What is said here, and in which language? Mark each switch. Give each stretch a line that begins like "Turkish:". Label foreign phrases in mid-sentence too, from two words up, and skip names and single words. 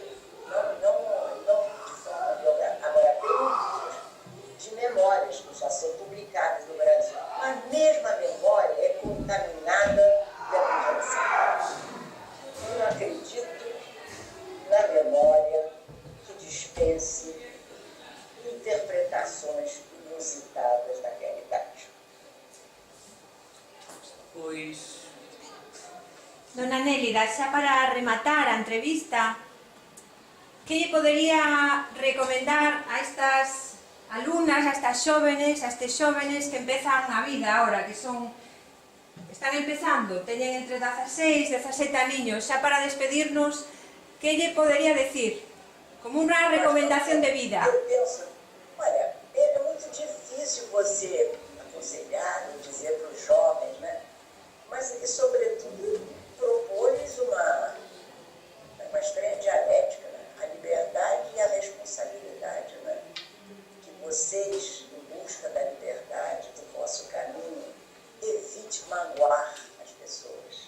Portuguese: Não de forma biográfica. Agora, tem livros de memórias que já são publicadas no Brasil. Mas mesmo a memória é contaminada pela imaginação. Eu não acredito na memória que dispense interpretações inusitadas da realidade.
Galician: Pois, Dona Nélida, xa para rematar a entrevista, que lle podería recomendar a estas alumnas, a estas xóvenes, a estes xóvenes que empezan a vida ahora, que están empezando, teñen entre 16 e 17 aniños, xa para despedirnos, que lle podería decir, como unha recomendación de vida?
Portuguese: Eu penso, olha, é muito difícil você aconselhar ou dizer para os jovens, né? Mas, sobretudo, propor-lhes uma estranha dialética, né? A liberdade e a responsabilidade, né? Que vocês, em busca da liberdade, do vosso caminho, evite magoar as pessoas.